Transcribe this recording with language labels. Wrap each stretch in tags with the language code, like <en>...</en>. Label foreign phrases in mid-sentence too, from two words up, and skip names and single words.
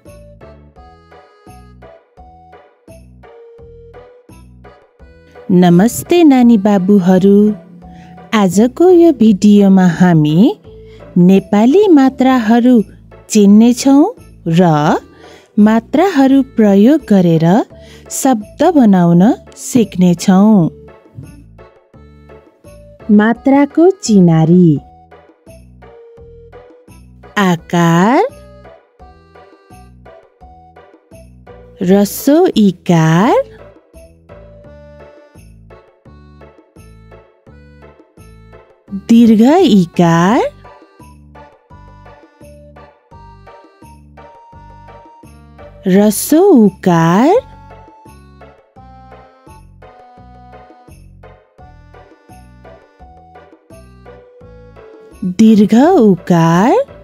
<ne>नमस्ते नानी बाबुहरू, आजको यो भिडियोमा हामी नेपाली मात्राहरू चिन्नेछौँ र मात्राहरू प्रयोग गरेर शब्द बनाउन सिक्नेछौँ। मात्राको चिनारी। आकार, ह्रस्व इकार, दीर्घ इकार, ह्रस्व उकार, दीर्घ उकार,</ne>